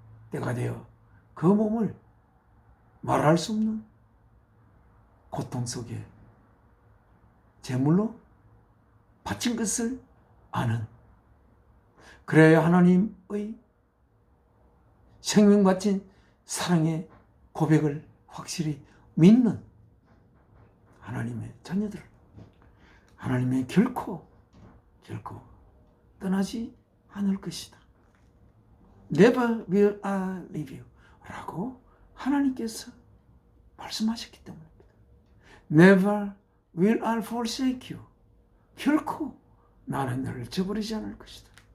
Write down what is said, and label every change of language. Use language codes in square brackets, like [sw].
[ko] 때가 되어 그 몸을 말할 수 없는 고통 속에 제물로 바친 것을 아는, 그래야 하나님의 생명 바친 사랑의 고백을 확실히 믿는 하나님의 자녀들, 하나님의 결코 떠나지 않을 것이다. [en] Never will I leave you [ko] 라고 하나님께서 말씀하셨기 때문입니다. [en] Never will I forsake you. [ko] 결코 나는 너를 저버리지 않을 것이다.